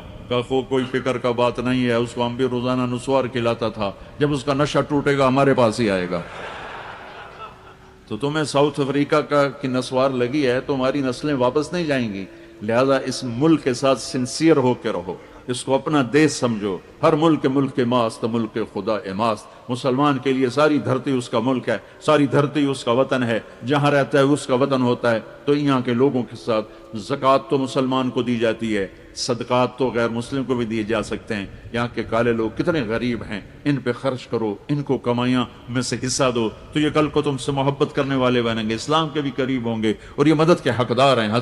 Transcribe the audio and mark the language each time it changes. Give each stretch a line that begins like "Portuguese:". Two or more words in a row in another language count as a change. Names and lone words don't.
Urdu: کہا کوئی فکر کا بات نہیں ہے، اس کو ہم بھی روزانہ نسوار کھلاتا تھا، جب اس کا نشہ ٹوٹے گا ہمارے پاس ہی آئے گا۔ تو تمہیں ساؤتھ افریقہ کی نسوار لگی ہے، تمہاری نسلیں واپس نہیں جائیں گی۔ لہذا اس ملک کے ساتھ سنسیئر ہو کے رہو، اس کو اپنا دیش سمجھو۔
Persian: ہر ملک ملک ماست، ملک خدا ماست۔
Urdu: مسلمان کے لیے ساری دھرتی اس کا ملک ہے، ساری دھرتی اس کا وطن ہے، جہاں رہتا ہے اس کا وطن ہوتا ہے۔ تو یہاں کے لوگوں کے ساتھ زکوٰۃ تو مسلمان کو دی جاتی ہے، صدقات تو غیر مسلم کو بھی دیے جا سکتے ہیں۔ یہاں کے کالے لوگ کتنے غریب ہیں، ان پہ خرچ کرو، ان کو کمائیاں میں سے حصہ دو، تو یہ کل کو تم سے محبت کرنے والے بنیں گے، اسلام کے بھی قریب ہوں گے اور یہ مدد کے حقدار ہیں۔